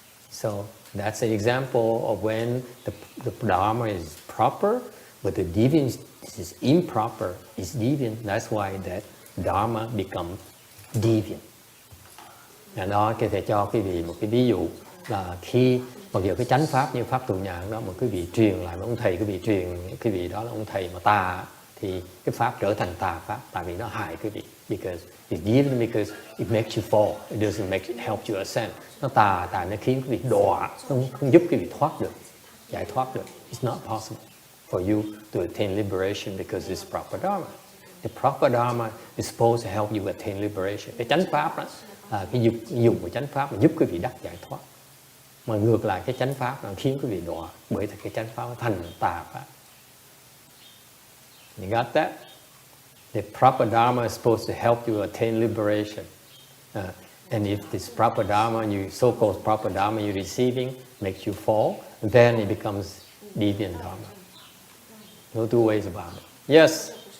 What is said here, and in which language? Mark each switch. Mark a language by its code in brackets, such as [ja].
[en] So that's an example of when the Dharma is proper, but the deviance is improper, is deviant. That's why that Dharma becomes deviant. [vi] Và đó có thể cho quý vị một cái ví dụ là khi mặc dù cái chánh pháp như pháp tụ nhãn đó mà quý vị truyền lại với ông thầy, quý vị truyền quý vị đó là ông thầy mà tà, thì cái pháp trở thành tà pháp, tại vì nó hại quý vị. [en] Because it's deviant, because it makes you fall, it doesn't help you ascend. [vi] Nó tà tại nó khiến quý vị đọa, không giúp quý vị thoát được, giải thoát được. [en] It's not possible for you to attain liberation because it's proper dharma. The proper dharma is supposed to help you attain liberation. [vi] Cái chánh pháp đó, cái dùng của chánh pháp là giúp quý vị đắc giải thoát. Mà ngược lại cái chánh pháp là khiến quý vị đọa, bởi vì cái chánh pháp thành tà pháp. [en] You got that? The proper dharma is supposed to help you attain liberation. And if this proper dharma, so-called proper dharma you're receiving makes you fall, then it becomes deviant dharma. No two ways about it. Yes?